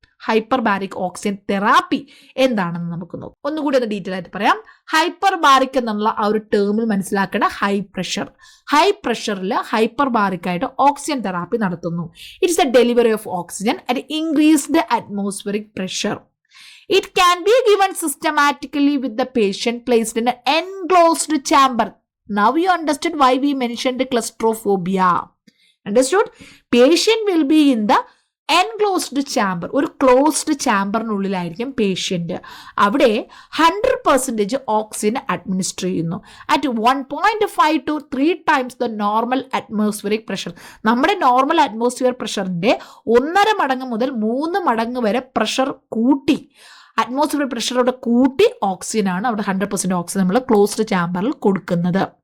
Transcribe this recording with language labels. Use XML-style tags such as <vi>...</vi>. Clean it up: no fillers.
<ml>Hyperbaric oxygen therapy എന്താണെന്ന് നമുക്ക് നോക്കാം. ഒന്നുകൂടി ഒന്ന് ഡീറ്റെയിൽ ആയിട്ട് പറയാം. ഹൈപ്പർബാരിക് എന്നുള്ള ആ ഒരു ടേമിൽ മനസ്സിലാക്കേണ്ട ഹൈ പ്രഷറിൽ ഹൈപ്പർബാരിക് ആയിട്ട് ഓക്സിജൻ തെറാപ്പി നടത്തുന്നു.</ml> <en>It's a delivery of oxygen at increased atmospheric pressure. It can be given systematically with the patient placed in an enclosed chamber. Now you understood why we mentioned claustrophobia. Understood? Patient will be in the enclosed chamber,</en> <ml>ഒരു closed ചാമ്പറിനുള്ളിലായിരിക്കും patient. അവിടെ 100% oxygen administer ചെയ്യുന്നു</ml> <en>At 1.5 to 3 times the normal atmospheric pressure.</en> <ml>നമ്മുടെ normal atmosphere പ്രഷറിൻ്റെ 1.5 മടങ്ങ് മുതൽ 3 മടങ്ങ് വരെ pressure കൂട്ടി, atmosphere പ്രഷറോടെ കൂട്ടി ഓക്സിജനാണ് അവിടെ 100% ഓക്സിജൻ നമ്മൾ ക്ലോസ്ഡ് ചാമ്പറിൽ കൊടുക്കുന്നത്.</ml>